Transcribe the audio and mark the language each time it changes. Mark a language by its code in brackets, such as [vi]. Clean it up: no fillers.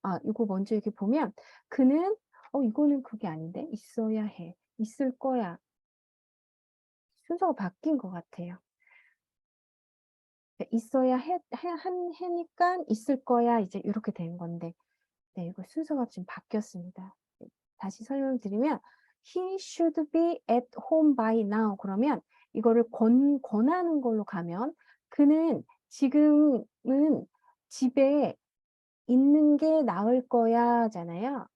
[ko] 이거 먼저 이렇게 보면 그는 이거는 그게 아닌데 있어야 해. 있을 거야. 순서가 바뀐 것 같아요. 있어야 해니까 있을 거야. 이제 이렇게 된 건데. 네, 이거 순서가 지금 바뀌었습니다. 네, 다시 설명을 드리면 [en] he should be at home by now. [ko] 그러면 이거를 권하는 걸로 가면 그는 지금은 집에 있는 게 나을 거야잖아요.